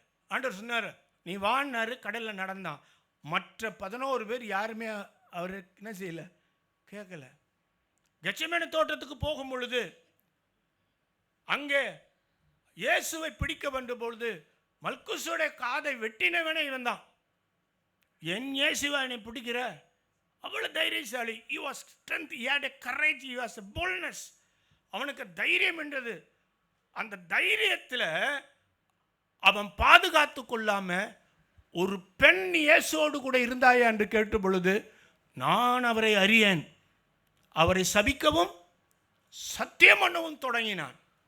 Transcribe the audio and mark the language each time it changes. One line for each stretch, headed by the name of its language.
Tamil: ஆண்டவர் சொன்னார், நீ வான்னாரு, கடலில் நடந்தான். மற்ற 11 பேர் யாருமே அவர் என்ன செய்யலை, கேட்கல. கெத்செமனே தோட்டத்துக்கு போகும் பொழுது அங்கே இயேசுவை பிடிக்க வந்த பொழுது மல்குசுடைய காதை வெட்டினவனே இவன் தான். என் இயேசுவை நீ பிடிக்கிற? அவ்வளோ தைரியசாலி.
English: he was strength, he had a courage, he was a boldness.
Tamil: அவனுக்கு தைரியம் என்றது. அந்த தைரியத்தில் அவன் பாதுகாத்து கொள்ளாம, ஒரு பெண் இயேசுவோடு கூட இருந்தாயா என்று கேட்ட பொழுது, நான் அவரை அறியேன், அவரை சபிக்கவும் சத்தியம் பண்ணவும் தொடங்கினான்.